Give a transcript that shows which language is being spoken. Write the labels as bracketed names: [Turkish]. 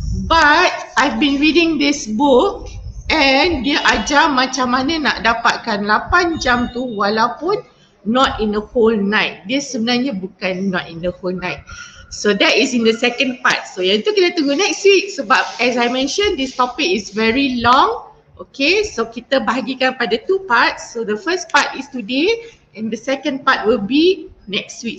[English] But I've been reading this book and [Malay] dia ajar macam mana nak dapatkan 8 jam tu walaupun [English] not in the whole night. [Malay] Dia sebenarnya bukan [English] not in the whole night. So that is in the second part. So [Malay] yang tu kita tunggu [English] next week [Malay] sebab [English] as I mentioned this topic is very long. [Malay] Okay, so kita bahagikan pada 2 parts. [English] So the first part is today and the second part will be next week.